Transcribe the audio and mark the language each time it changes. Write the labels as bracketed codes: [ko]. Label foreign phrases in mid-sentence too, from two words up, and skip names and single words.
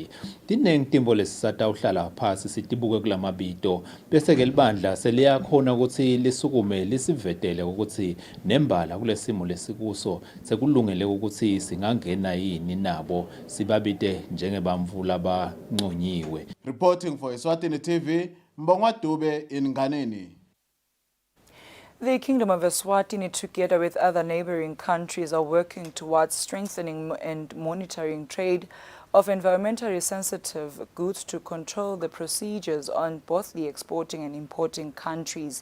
[ss] Tinengi timbo lesisatawuhlala phasi sitibuke kulamabito bese ke libandla seliyakhona ukuthi lisukume lisivetele ukuthi nembala kulesimo lesikuso sekulungele ukuthi singangena yini nabo sibabite njengebantfu labanconyiwe. [en] Reporting for Eswatini TV, Mbongwa Dube in Nganeni. The Kingdom of Eswatini, together with other neighboring countries, are working towards strengthening and monitoring trade of environmentally sensitive goods to control the procedures on both the exporting and importing countries.